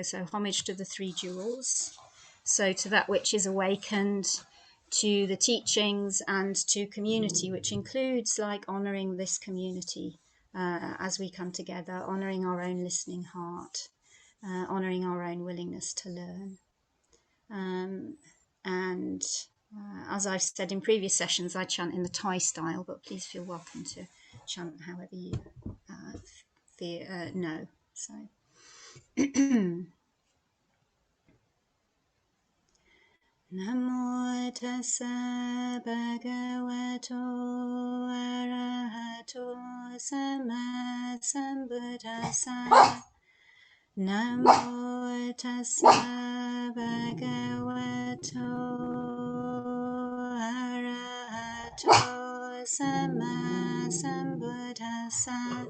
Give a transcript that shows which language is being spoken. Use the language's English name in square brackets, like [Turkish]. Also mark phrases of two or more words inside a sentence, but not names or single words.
[English] So homage to the 3 jewels, so to that which is awakened, to the teachings, and to community, which includes like honoring this community as we come together, honoring our own listening heart, honoring our own willingness to learn. And as I've said in previous sessions, I chant in the Thai style, but please feel welcome to chant however you know. [Pali] So Namo tassa bhagavato arahato sammasambuddhassa. Namo tassa bhagavato arahato sammasambuddhassa.